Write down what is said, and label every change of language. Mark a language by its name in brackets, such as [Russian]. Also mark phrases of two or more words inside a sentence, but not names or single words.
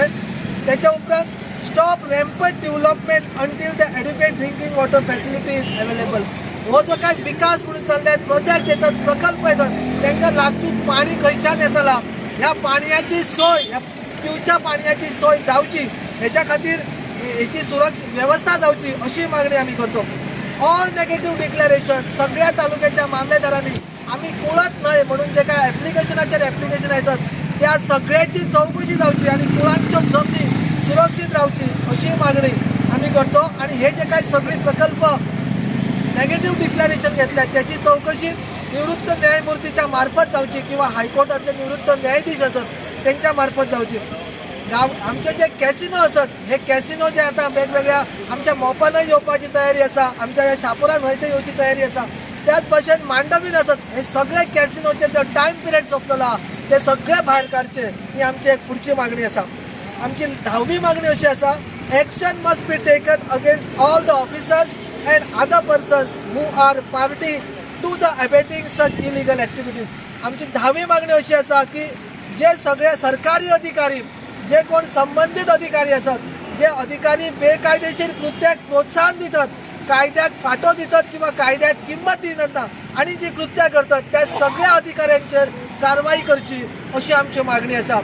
[Konkani] त्याच्या उपरांत [English] stop rampant development until the adequate drinking water facility is available. [Konkani] हो जो काय विकास म्हणून चालले प्रोजेक्ट येतात, प्रकल्प येतात, त्यांना लागून पाणी खंयच्यान येतला, ह्या पाण्याची सोय, ह्या पिवच्या पाण्याची सोय जावची, ह्याच्या खातीर हेची व्यवस्था जावची अशी मागणी आम्ही करतो. [English] all negative declaration [Konkani] सगळ्या तालुक्याच्या मामलेदारांनी आम्ही कुळत नाही म्हणून जे काय ॲप्लिकेशनाचेर ॲप्लिकेशन येतात त्या सगळ्याची चौकशी जावची आणि कुळांच्यो जमनी सुरक्षीत रावची अशी मागणी आम्ही करतो. आणि हे जे काय सगळे प्रकल्प [English] negative declaration [Konkani] घेतल्यात त्याची चौकशी निवृत्त न्यायमूर्तीच्या मार्फत जावची किंवा हायकोर्टातले निवृत्त न्यायाधीश असतात त्यांच्या मार्फत जावची. आमचे जे कॅसिनो असत हे कॅसिनो जे आता वेगवेगळ्या आमच्या मोपानं येवपाची तयारी आसा, आमच्या ह्या शापोरान व्हंयसर येवची तयारी आसा, त्याच भाशेन मांडवीन आसत हे सगळे कॅसिनोचे जो [English] time period [Konkani] सोंपतलो ते सगळे भायर काडचे ही आमची एक फुडची मागणी आसा. आमची 10वी मागणी अशी आसा, [English] action must be taken against all the officers and other persons who are party to the abetting such illegal activities. [Konkani] आमची 10वी मागणी अशी आसा की जे सगळे सरकारी अधिकारी, जे कोण संबंधित अधिकारी असतात, जे अधिकारी बेकायदेशीर कृत्याक प्रोत्साहन दितात, कायद्याक फाटो दितात किंवा कायद्याक किंमत दिनात आणि जी कृत्या करतात त्या सगळ्या अधिकाऱ्यांचेर कारवाई करची अशी आमची मागणी आसा.